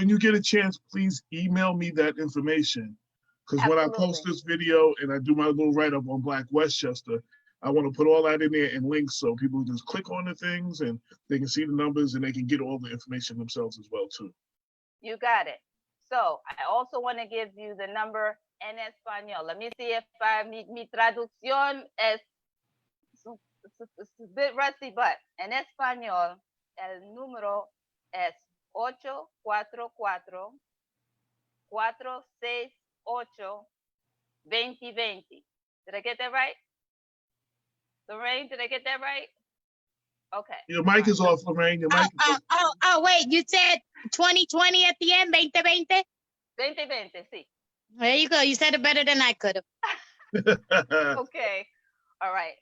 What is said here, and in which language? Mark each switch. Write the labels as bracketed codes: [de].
[en] when you get a chance, please email me that information. Because when I post absolutely. this video and I do my little write-up on Black Westchester, I want to put all that in there in links so people just click on the things and they can see the numbers and they can get all the information themselves as well too. You got it. So I also want to give you the number [es] en español. [en] Let me see if [es] mi traducción es [en] a bit rusty, but [es] en español el número es 844-468-2020. [en] Did I get that right? Lorraine, did I get that right? Okay. Your mic is off, Lorraine. Your mic is off. Wait, you said 2020 at the end, 2020? [es] 2020, sí. [en] There you go. You said it better than I could have. Okay. All right.